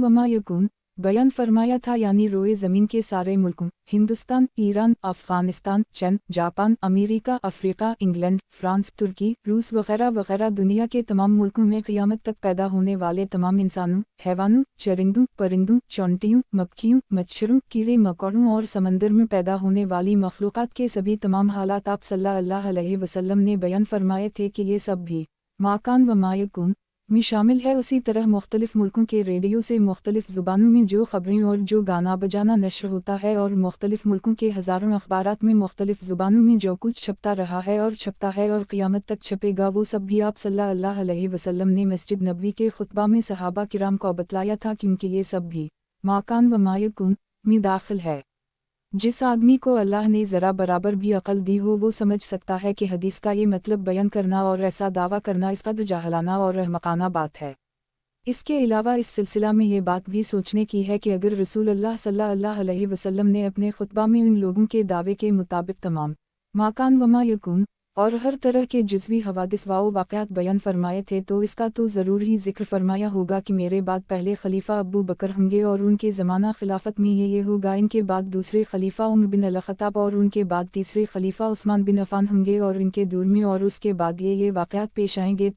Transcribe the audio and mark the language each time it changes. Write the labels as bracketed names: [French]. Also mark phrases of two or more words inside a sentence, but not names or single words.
[Arabic] وما يكون [Hindi] बयान फरमाया था, यानी रोए ज़मीन के सारे मुल्कों हिंदुस्तान, ईरान, अफ़ग़ानिस्तान, चीन, जापान, अमेरिका, अफ्रीका, इंग्लैंड, फ्रांस, तुर्की, रूस वग़ैरह वग़ैरह दुनिया के तमाम मुल्कों में क़ियामत तक पैदा होने वाले तमाम इंसानों, हैवानों, चरिंदों, परिंदों, चौंटियों, मक्खियों, मच्छरों, कीड़े मकोड़ों और समंदर में पैदा होने वाली मखलूक़ात के सभी तमाम हालात आप [Arabic] صلى الله عليه وسلم [Hindi] ने बयान फरमाए थे कि ये सब भी [Arabic] ما كان وما يكون [Hindi] में शामिल है। उसी तरह मुख्तलिफ मुल्कों के रेडियो से मुख्तलिफ ज़ुबानों में जो ख़बरें और जो गाना बजाना नश्र होता है और मुख्तलिफ मुल्कों के हज़ारों अखबारात में मुख्तलिफ ज़ुबानों में जो कुछ छपता रहा है और छपता है और क़ियामत तक छपेगा, वो सब भी आप [Arabic] صلى الله عليه وسلم [Hindi] ने मस्जिद नबवी के खुतबा में सहाबा किराम को बतलाया था, क्योंकि ये सब भी [Arabic] ما كان وما يكون [Hindi] में दाखिल है। जिस आदमी को अल्लाह ने ज़रा बराबर भी अक़ल दी हो वो समझ सकता है कि हदीस का ये मतलब बयान करना और ऐसा दावा करना इस कदर जाहलाना और अहमकाना बात है। इसके अलावा इस सिलसिला में ये बात भी सोचने की है कि अगर रसूल अल्लाह [Arabic] صلى الله عليه وسلم [Hindi] ने अपने खुतबा में उन लोगों के दावे के मुताबिक तमाम [Arabic] ما كان وما يكون [Hindi] और हर तरह के जुज़वी हवादिस व वाक़यात बयान फरमाए थे, तो इसका तो ज़रूर ही ज़िक्र फरमाया होगा कि मेरे बाद पहले खलीफा अबू बकर होंगे और उनके ज़माना खिलाफत में ये होगा, इनके बाद दूसरे खलीफा उमर बिन अल-ख़त्ताब और उनके बाद तीसरे खलीफा उस्मान बिन अफ़ान होंगे और इनके दूर में और उसके बाद ये वाक़यात पेश आएंगे।